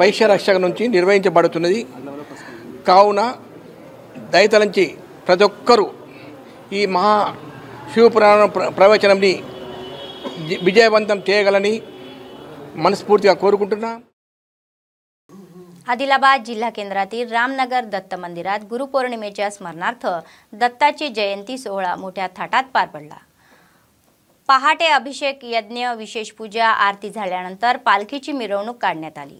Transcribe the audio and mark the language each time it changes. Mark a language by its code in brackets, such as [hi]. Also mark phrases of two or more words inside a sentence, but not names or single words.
[te] వైశ్య రక్షక నుంచి నిర్వహించబడుతున్నది కావున దయతలంచి ప్రతి ఒక్కరూ ఈ మహా శివపురాణ ప్రవచనంని విజయవంతం చేయగలని మనస్ఫూర్తిగా కోరుకుంటున్నా. [mr] आदिलाबाद जिल्हा केंद्रातील रामनगर दत्त मंदिरात गुरुपौर्णिमेच्या स्मरणार्थ दत्ताची जयंती सोहळा मोठ्या थाटात पार पडला. पहाटे अभिषेक यज्ञ, विशेष पूजा, आरती झाल्यानंतर पालखीची मिरवणूक काढण्यात आली.